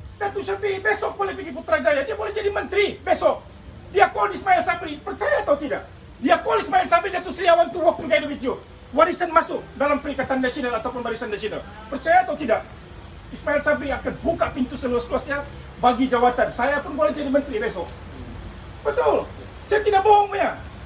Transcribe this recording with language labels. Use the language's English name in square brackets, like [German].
[Malay] Datuk Syafiee besok boleh pergi Putrajaya. Dia boleh jadi menteri besok. Dia call Ismail Sabri. Percaya atau tidak? Dia [English] call Ismail Sabri, Datuk Seri, I want to work together with you. [Malay] Warisan masuk dalam Perikatan Nasional ataupun Barisan Nasional. Percaya atau tidak? Ismail Sabri akan buka pintu seluas-luasnya bagi jawatan. Saya pun boleh jadi menteri besok. Betul. Saya tidak bohong punya.